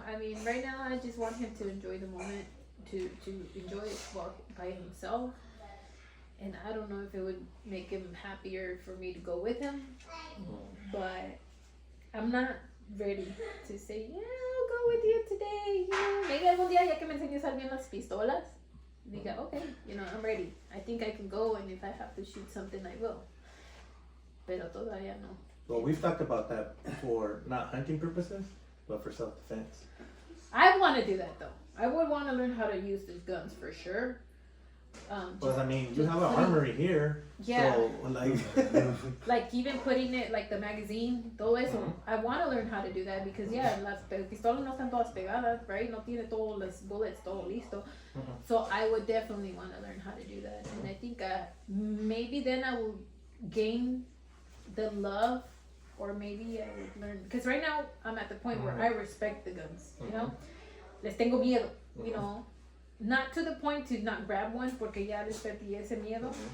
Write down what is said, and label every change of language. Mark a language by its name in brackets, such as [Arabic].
[English] I mean, right now I just want him to enjoy the moment, to enjoy it by himself. And I don't know if it would make him happier for me to go with him, but I'm not ready to say, yeah, I'll go with you today. Yeah. [Spanish] Maybe algún día ya que me enseñe a usar bien las pistolas, diga, okay, [English] I'm ready. I think I can go, and if I have to shoot something, I will. [Spanish] Pero todavía no. [English] Well, we've talked about that for not hunting purposes, but for self-defense. I want to do that though. I would want to learn how to use these guns for sure. Well, I mean, you have an armory here. Yeah. So, like, Like even putting it, like the magazine, todo eso. I want to learn how to do that because [Spanish] las pistolas no están todas pegadas, [English] right? [Spanish] No tiene todos los bullets, todo listo. [English] So I would definitely want to learn how to do that. And I think maybe then I will gain the love, or maybe I would learn, because right now I'm at the point where I respect the guns, [Spanish] Les tengo miedo, [English] Not to the point to not grab one, [Spanish] porque ya les perdí ese miedo.